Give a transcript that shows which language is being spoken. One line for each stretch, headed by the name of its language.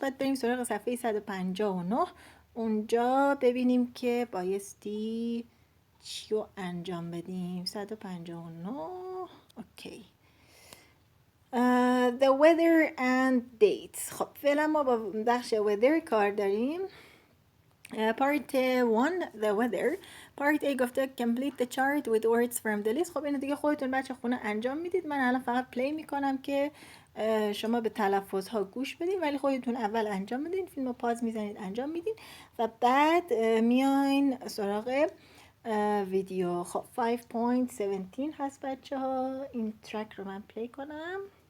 Persian: بعد بریم سراغ صفحه 159. اونجا ببینیم که بایستی چی رو انجام بدیم. 159. اوکی.
English: The weather and dates.
Persian: خب فعلا ما با بخش weather کار داریم.
English: Part 1 the weather. Part A گفته complete the chart with words from the list.
Persian: خب اینو دیگه خودتون بچه خونه انجام میدید. من الان فقط پلی میکنم که شما به تلفظ ها گوش بدین، ولی خودتون اول انجام بدین. فیلم رو پاز میزنید انجام میدین و بعد میاین سراغ ویدیو. خب 5.17 هست بچه ها. این ترک رو من پلی کنم.